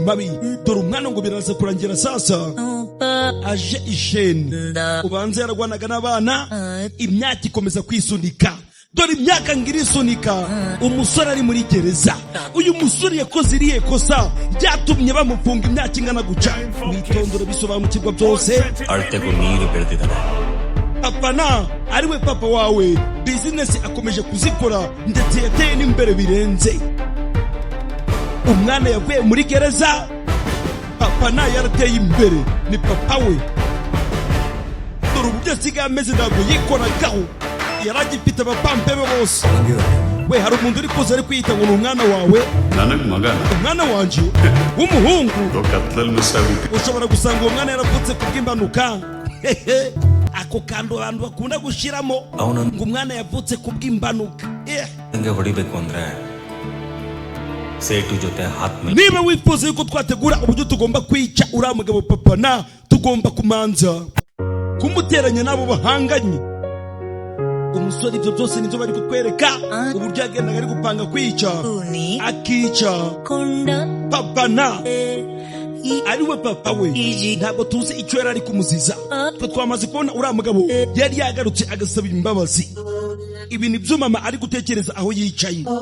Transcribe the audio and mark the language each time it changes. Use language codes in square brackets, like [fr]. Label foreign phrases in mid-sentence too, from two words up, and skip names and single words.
[rw] mabi dore umwana ngo biraza kurangira sasa aje isheni ubanza yaragwanaga n'abana imyaka ikomeza kwisunika dore imyaka ngiri isunika umusore ari muri gereza uyu musore yakoze iriye kosa ryatumye bamufunga imyaka ingana guca witondora bisobanukirwa byose [kn] ಅಳತೆಗೂ ನೀರು ಬೆಳೆದಿದ್ದಾನೆ [rw] apana ariwe papa wawe business akomeje kuzikora ndetse yateye n'imbere birenze umwana yavuye muri gereza apana yarateye imbere ni papa we dore uburyo asigaye ameze ntabwo yikoragaho yaragifite abapampebe bose we hari umuntu uri kuza ari kwiyita ngo ni umwana wawe [kn] ನನಗೆ ಮಗನ [rw] umwana wanje w'umuhungu [kn] ಕತ್ಲಲ್ಲಿ ಮಿಸ್ ಆಗಿತ್ತು [rw] ushobora gusanga uwo mwana yaravutse kubw'imbanuka ako kantu abantu bakunda gushiramo ngo umwana yavutse kubw'imbanuka [kn] ಹಿಂಗೆ ಹೊಡಿಬೇಕು ಅಂದ್ರೆ ಸೇಟು ಜೊತೆ ಹಾತ್ಮೇಲೆ [rw] niba wifuza yuko twategura uburyo tugomba kwica uriya mugabo papa na tugomba kumanza kumuteranya n'abo bahanganye umusore ibyo byose nibyo bari kutwereka uburyo yagendaga ari gupanga kwica akica papa na ariwe papa we ntabwo tuzi icyo yari ari kumuziza twe twamaze kubona uriya mugabo yari yagarutse agasaba imbabazi ibi ni byo mama ari gutekereza aho yicaye